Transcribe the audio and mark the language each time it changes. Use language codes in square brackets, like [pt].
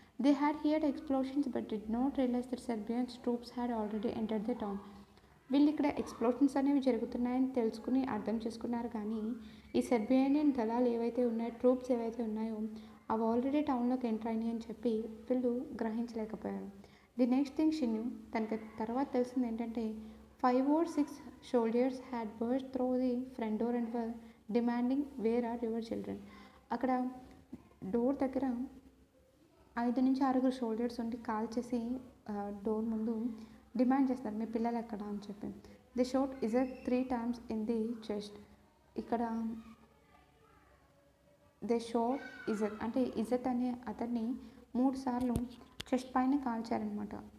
[en] They had heard explosions but did not realise that Serbians troops had already entered the town. [te] వీళ్ళు ఇక్కడ explosions అనేవి జరుగుతున్నాయని తెలుసుకుని అర్థం చేసుకున్నారు, కానీ ఈ సెర్బియన్ దళాలు ఏవైతే ఉన్నాయో, ట్రూప్స్ ఏవైతే ఉన్నాయో అవి ఆల్రెడీ టౌన్లోకి ఎంటర్ అయినాయి అని చెప్పి వీళ్ళు గ్రహించలేకపోయారు. [en] the next thing she knew, [te] తనకి తర్వాత తెలిసింది ఏంటంటే [en] 5 or 6 soldiers had burst through the front door and were demanding where are your children. [te] అక్కడ డోర్ దగ్గర 5 నుంచి 6 సోల్జర్స్ ఉండి కాల్ చేసి డోర్ ముందు డిమాండ్ చేస్తారు, మీ పిల్లలు ఎక్కడ అని చెప్పి. [en] The shot is it 3 times in the chest. [te] ఇక్కడ ది షోట్ ఇజట్ అంటే ఇజట్ అనే అతన్ని 3 సార్లు చెస్ట్ పైన కాల్చారనమాట.